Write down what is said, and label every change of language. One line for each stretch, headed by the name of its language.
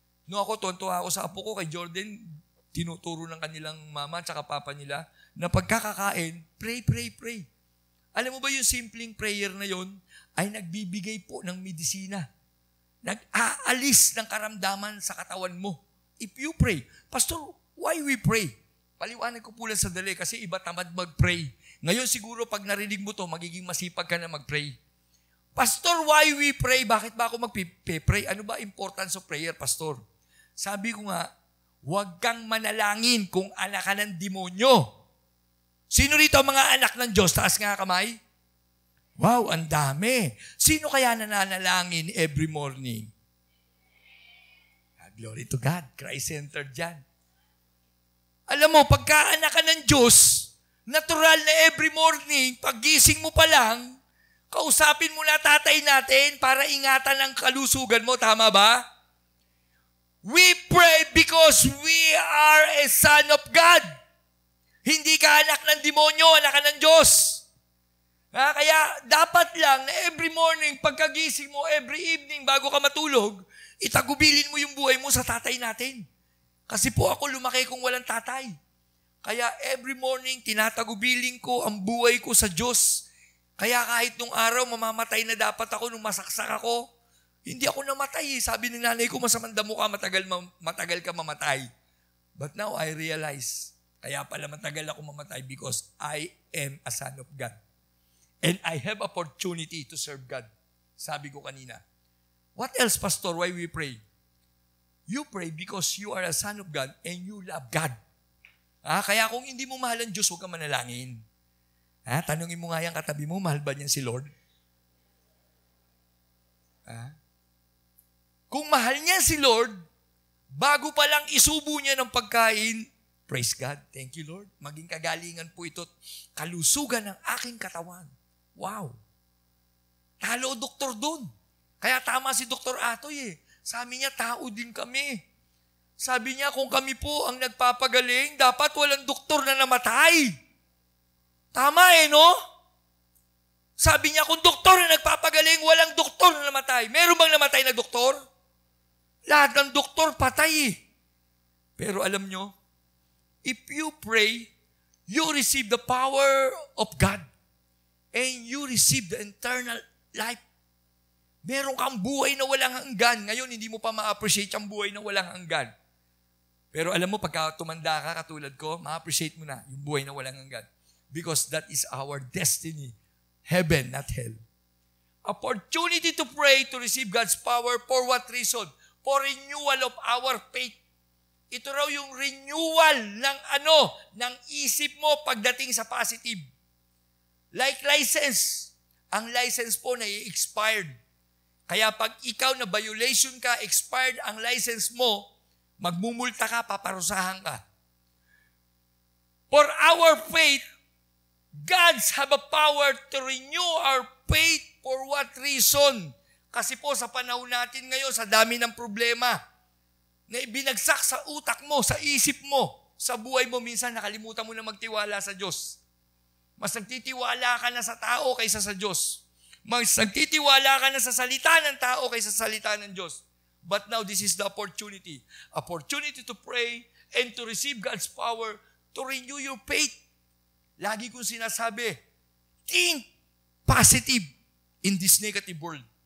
Filipino: No, ako, tontuwa ako sa apo ko, kay Jordan, tinuturo ng kanilang mama at papa nila, na pagkakakain, pray, pray, pray. Alam mo ba yung simpleng prayer na yon ay nagbibigay po ng medisina. Nag-aalis ng karamdaman sa katawan mo.
English: If you pray, Pastor, why we pray?
Filipino: Paliwanag ko po lang sandali kasi iba tamad mag-pray. Ngayon siguro pag narinig mo to, magiging masipag ka na mag-pray.
English: Pastor, why we pray?
Filipino: Bakit ba ako mag-pray? Ano ba
English: importance of prayer, Pastor?
Filipino: Sabi ko nga, huwag kang manalangin kung anak ka ng demonyo. Sino rito ang mga anak ng Diyos? Taas nga kamay. Wow, ang dami. Sino kaya nananalangin
English: every morning? Glory to God.
Filipino: Christ-centered dyan. Alam mo, pagka anak ka ng Diyos, natural na
English: every morning,
Filipino: paggising mo pa lang, kausapin mo na tatay natin para ingatan ang kalusugan mo. Tama ba?
English: We pray because we are a son of God.
Filipino: Hindi ka anak ng demonyo, anak ka ng Diyos. Kaya dapat lang na
English: every morning,
Filipino: pagkagising mo,
English: every evening,
Filipino: bago ka matulog, itagubilin mo yung buhay mo sa tatay natin. Kasi po ako lumaki kung walang tatay. Kaya every morning, tinatagubilin ko ang buhay ko sa Diyos. Kaya kahit nung araw, mamamatay na dapat ako nung masaksak ako, hindi ako namatay. Sabi ng nanay ko, masamang damo ka, matagal ka mamatay.
English: But now I realize,
Filipino: kaya pala matagal ako mamatay
English: because I am a son of God. And I have opportunity to serve God.
Filipino: Sabi ko kanina.
English: What else, Pastor? Why we pray? You pray because you are a son of God and you love God.
Filipino: Kaya kung hindi mo mahal ang Diyos, huwag ka manalangin. Tanungin mo nga yung katabi mo, mahal ba niyan si Lord? Kung mahal niya si Lord, bago pa lang isubo niya ng pagkain,
English: praise God, thank you Lord.
Filipino: Maging kagalingan po ito, kalusugan ng aking katawan. Wow. Talo doktor doon. Kaya tama si Dr. Atoy . Sabi niya, tao din kami. Sabi niya, kung kami po ang nagpapagaling, dapat walang doktor na namatay. Tama no? Sabi niya, kung doktor na nagpapagaling, walang doktor na namatay. Meron bang namatay na doktor? Lahat ng doktor patay. Pero alam nyo,
English: if you pray, you receive the power of God. And you receive the eternal life.
Filipino: Meron kang buhay na walang hanggan. Ngayon, hindi mo pa ma-appreciate ang buhay na walang hanggan. Pero alam mo, pagka tumanda ka katulad ko, ma-appreciate mo na yung buhay na walang hanggan.
English: Because that is our destiny. Heaven, not hell. Opportunity to pray, to receive God's power. For what reason? For renewal of our faith.
Filipino: Ito raw yung renewal ng isip mo pagdating sa positive.
English: Like license.
Filipino: Ang license po na i-expired. Kaya pag ikaw na violation ka, expired ang license mo, magmumulta ka, paparusahan ka.
English: For our faith, God's have a power to renew our faith. For what reason?
Filipino: Kasi po sa panahon natin ngayon, sa dami ng problema, na ibinagsak sa utak mo, sa isip mo, sa buhay mo, minsan nakalimutan mo na magtiwala sa Diyos. Mas nagtitiwala ka na sa tao kaysa sa Diyos. Mas nagtitiwala ka na sa salita ng tao kaysa sa salita ng Diyos.
English: But now, this is the opportunity. Opportunity to pray and to receive God's power to renew your faith.
Filipino: Lagi kong sinasabi,
English: think positive in this negative world.